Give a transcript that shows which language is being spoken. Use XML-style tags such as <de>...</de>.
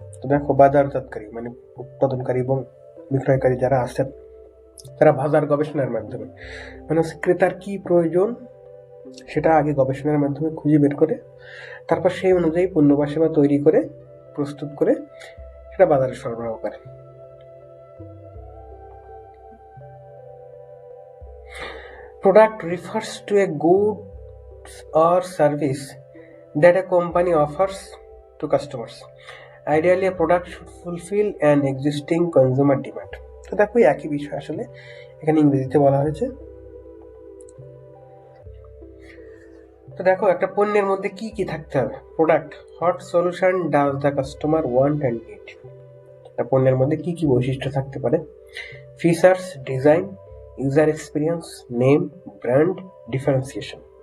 <bn>তো দেখো, বাজারজাতকারী মানে উৎপাদনকারী এবং বিক্রয়কারী যারা আছেন, তারা বাজার গবেষণার মাধ্যমে মানে ক্রেতার কি প্রয়োজন সেটা আগে গবেষণার মাধ্যমে খুঁজে বের করে তারপর সেই অনুযায়ী পণ্য বা সেবা তৈরি করে প্রস্তুত করে সেটা বাজারে সরবরাহ করে।</bn> <en>Product refers to a goods or service that a company offers to customers. Ideally, a product should fulfill an existing consumer demand.</en> <bn>তো দেখো, একই বিষয় আসলে এখানে ইংরেজিতে বলা হয়েছে। তো দেখো, একটা পণ্যের মধ্যে কি কি থাকতে হবে? Product,</bn> <en>What solution does the customer want and need.</en> <bn>একটা পণ্যের মধ্যে কি কি বৈশিষ্ট্য থাকতে পারে? Features, design, user experience, name, brand, differentiation.</bn>